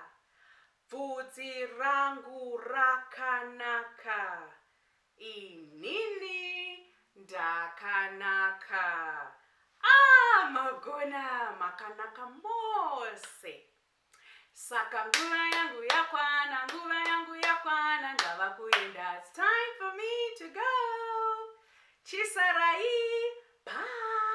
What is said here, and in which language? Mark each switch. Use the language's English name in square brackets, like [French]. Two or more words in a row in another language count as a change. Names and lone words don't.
[Shona] Bvudzi rangu rakanaka. Inini ndakanaka. Magona makanaka mose. Saka nguva yangu yakwana, nguva yangu yakwana, ndava kuenda. [English] It's time for me to go. Chisarai. Bye.